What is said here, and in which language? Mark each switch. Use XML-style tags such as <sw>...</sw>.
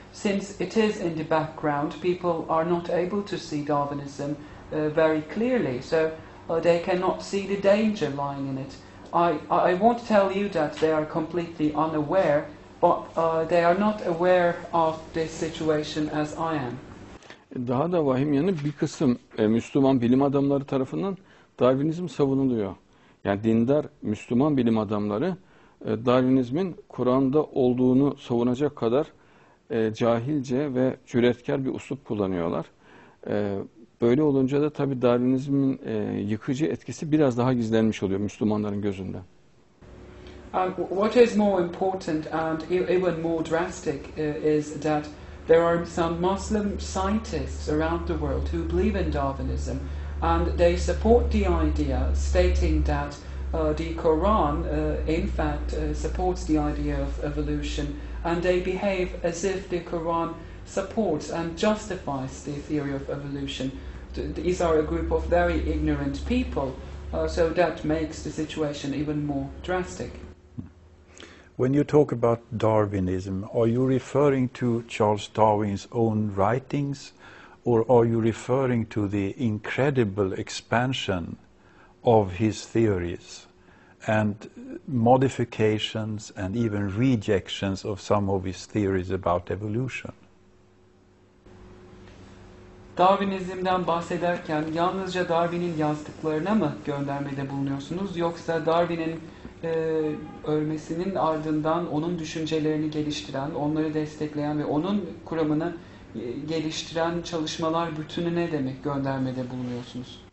<en>Since it is in the background, people are not able to see Darwinism very clearly, so they cannot see the danger lying in it. I won't tell you that they are completely unaware, but they are not aware of this situation as I am.</en> <tr>Daha da vahim yanı bir kısım Müslüman bilim adamları tarafından Darwinizm savunuluyor. Yani dindar Müslüman bilim adamları Darwinizmin Kur'an'da olduğunu savunacak kadar cahilce ve cüretkar bir üslup kullanıyorlar. Böyle olunca da tabii Darwinizmin yıkıcı etkisi biraz daha gizlenmiş oluyor Müslümanların gözünde.</tr> <en>What is more important and even more drastic is that there are some Muslim scientists around the world who believe in Darwinism, and they support the idea, stating that the Quran, in fact, supports the idea of evolution, and they behave as if the Quran supports and justifies the theory of evolution. These are a group of very ignorant people, so that makes the situation even more drastic. When you talk about Darwinism, are you referring to Charles Darwin's own writings, or are you referring to the incredible expansion of his theories and modifications and even rejections of some of his theories about evolution?</en> <tr>Darwinizm'den bahsederken yalnızca Darwin'in yazdıklarına mı göndermede bulunuyorsunuz, yoksa Darwin'in ölmesinin ardından onun düşüncelerini geliştiren, onları destekleyen ve onun kuramını geliştiren çalışmalar bütününe de mi göndermede bulunuyorsunuz?</tr>